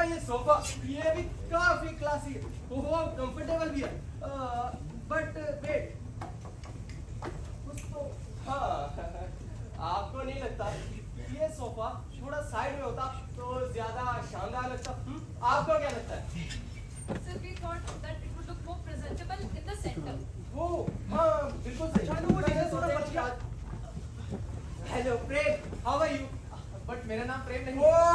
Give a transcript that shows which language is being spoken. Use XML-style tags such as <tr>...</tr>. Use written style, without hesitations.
<hi>आपका ये सोफा ये भी काफी क्लासी है, वो कंफर्टेबल भी है, बट वेट कुछ तो हाँ आपको नहीं लगता ये सोफा थोड़ा साइड में होता तो ज्यादा शानदार लगता? आपको क्या लगता है?</hi> <en>Sir, we thought that it would look more presentable in the center.</en> <hi>वो हाँ बिल्कुल सही। चलो वो डिजाइन थोड़ा बच गया। Hello Prem,</hi> <en>How are you?</en> <hi>But मेरा नाम प्रेम नहीं है।</hi>